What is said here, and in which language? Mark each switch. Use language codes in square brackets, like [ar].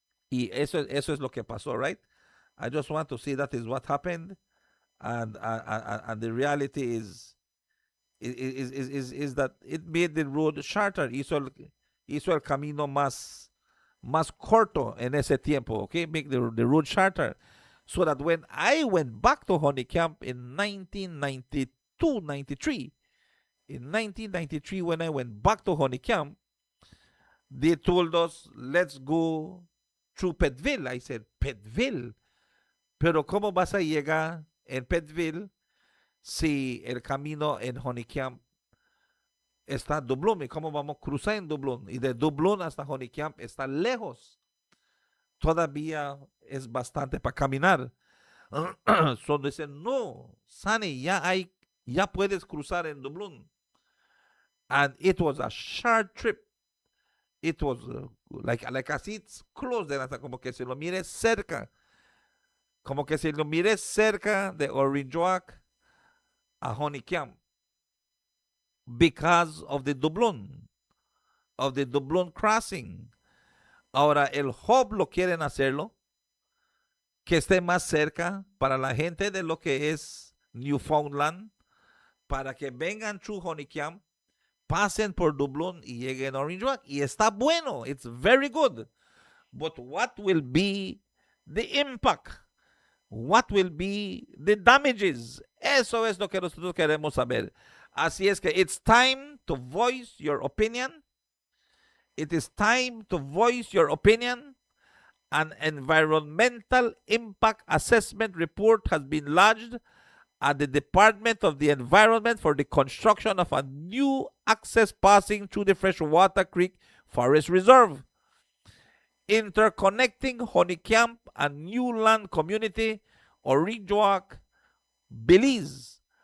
[es] Y eso es lo que pasó, right? [en] I just want to see that is what happened, and the reality is that it made the road shorter. [es] Hizo el camino más corto en ese tiempo, okay? [en] Make the road shorter. So that when I went back to Honey Camp in 1993, when I went back to Honey Camp, they told us, let's go through Petville. I said, Petville? [es] Pero ¿cómo vas a llegar en Petville si el camino en Honey Camp está Dublón? ¿Y cómo vamos a cruzar en Dublón? Y de Dublón hasta Honey Camp está lejos. Todavía es bastante para caminar. So dicen, no, Sunny, ya puedes cruzar en Dublón. [en] And it was a short trip. It was like así, it's close, [es] como que si lo mires cerca. Como que si lo mires cerca de Orange Walk a Honey Camp. [en] Because of the Dublón crossing. [es] Ahora, el hub lo quieren hacerlo que esté más cerca para la gente de lo que es Newfoundland, para que vengan through Honey Camp, pasen por Dublón y lleguen a Orange Walk. Y está bueno. [en] It's very good. But what will be the impact? What will be the damages? [es] Eso es lo que nosotros queremos saber. Así es que [en] it's time to voice your opinion. It is time to voice your opinion. An environmental impact assessment report has been lodged at the Department of the Environment for the construction of a new access passing through the Freshwater Creek Forest Reserve, interconnecting Honey Camp and New Land Community, Orange Walk, Belize.